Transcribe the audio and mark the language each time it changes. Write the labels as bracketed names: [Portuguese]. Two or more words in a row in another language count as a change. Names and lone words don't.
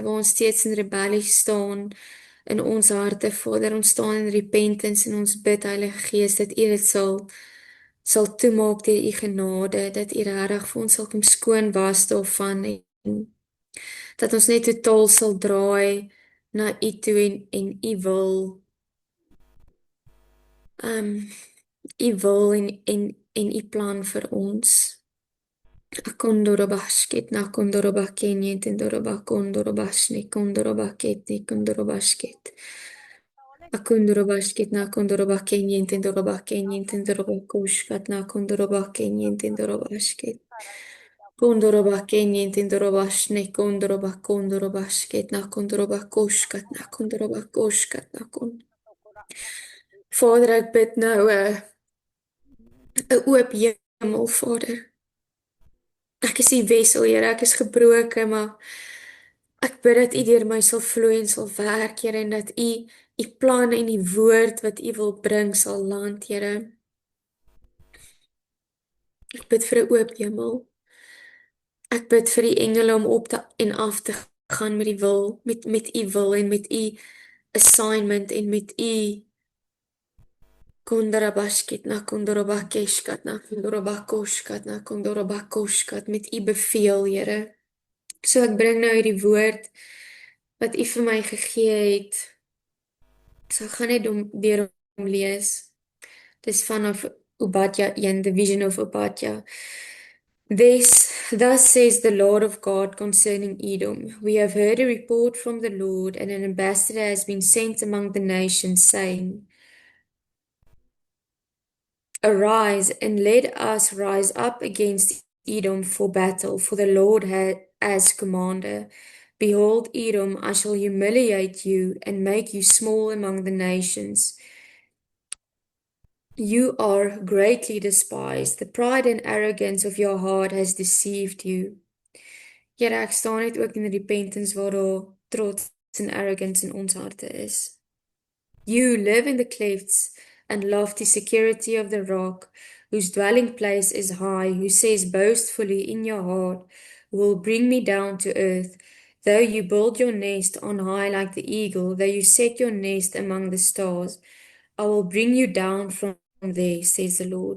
[Afrikaans] waar ons steeds in rebellie staan in ons harte, Vader, ons staan in repentance en ons bid, Heilige Gees, dat U dit sal toemaak deur U genade, dat U regtig vir ons sal kom skoon was daarvan en dat ons net totaal sal draai na U toe en U wil U wil en U plan vir ons. Akondorobasket na kondorobakenye tendorobakondorobashne kondorobaketne kondorobasket. Akondorobasket na kondorobakenye tendorobakenye tendorobakoshkat na kondorobakenye tendorobasket. Kondorobakenye tendorobashne kondorobakondorobasket na kondorobakoshkat na kondorobakoshkat na kon. Vader, ek bid nou 'n oop hemel, Vader. Ek is die wessel, Here, ek is gebroken, maar ek bid dat U deur my sal vloei en sal werk, Here, en dat U plan en die woord wat U wil bring sal land, Here. Ek bid vir 'n oop hemel. Ek bid vir die engele om op te en af te gaan met die wil, met U wil en met U assignment en met U Kondarabashkit na kondorobakeshkat na kondorobakoshkat na kondorobakoshkat met U beveel, Here. So ek bring nou hierdie woord wat U vir my gegee het. So ek gaan net deur hom lees. Dis vanaf Obadja 1, [English] the vision of Obadja. Thus says the Lord of God concerning Edom. We have heard a report from the Lord, and an ambassador has been sent among the nations, saying, Arise, and let us rise up against Edom for battle, for the Lord as commander. Behold, Edom, I shall humiliate you and make you small among the nations. You are greatly despised. The pride and arrogance of your heart has deceived you. [Afrikaans] Here, ek staan net ook in repentance waar daar trots en arrogance in ons harte is. [English] You live in the clefts and lofty security of the rock, whose dwelling place is high, who says boastfully in your heart, will bring me down to earth. Though you build your nest on high like the eagle, though you set your nest among the stars, I will bring you down from there, says the Lord.